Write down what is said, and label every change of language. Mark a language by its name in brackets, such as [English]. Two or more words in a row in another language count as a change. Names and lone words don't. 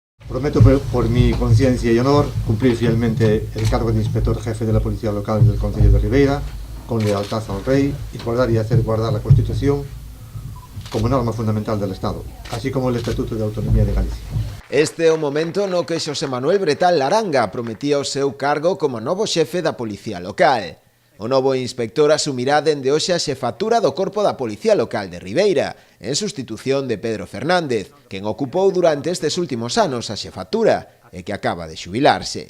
[Spanish] Prometo por mi conciencia y honor cumplir fielmente el cargo de inspector jefe de la Policía Local del Concello de Ribeira, con lealtad al Rey y guardar y hacer guardar la Constitución como norma fundamental del Estado, así como el Estatuto de Autonomía de Galicia. [Galician] Este é o momento no que Xosé Manuel Bretal Laranga prometía o seu cargo como novo xefe da Policía Local. O novo inspector asumirá dende hoxe a xefatura do Corpo da Policía Local de Ribeira, en sustitución de Pedro Fernández, quen ocupou durante estes últimos anos a xefatura e que acaba de xubilarse.